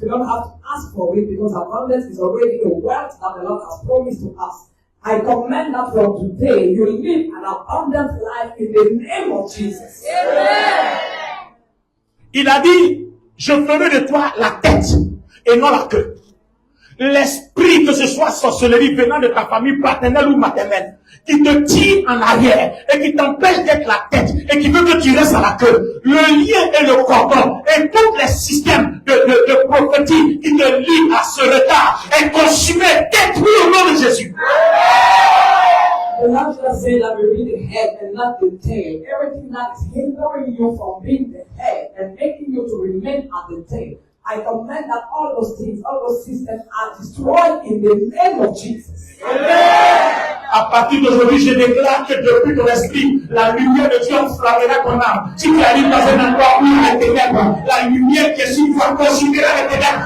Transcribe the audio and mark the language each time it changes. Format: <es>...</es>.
<en>We don't have to ask for it because abundance is already a wealth that the Lord has promised to us. I command that from today you live an abundant life in the name of Jesus. Amen.</en> <fr>Il a dit, je ferai de toi la tête et non la queue. L'esprit, que ce soit sorcellerie venant de ta famille paternelle ou maternelle, qui te tire en arrière et qui t'empêche d'être la tête et qui veut que tu restes à la queue. Le lien et le cordon et tous les systèmes de prophétie qui te lient à ce retard est consumé, détruit au nom de Jésus.</fr> <en>The Lord just said that we be the head and not the tail. Everything that is hindering you from being the head and making you to remain at the tail, I command that all those things, all those systems are destroyed in the name of Jesus. Amen.</en> <fr>À partir d'aujourd'hui, je déclare que depuis ton esprit, la lumière de Dieu enflammera ton âme. Si tu arrives dans un endroit où il y a des ténèbres, la lumière qui est sur toi consumera les ténèbres.</fr>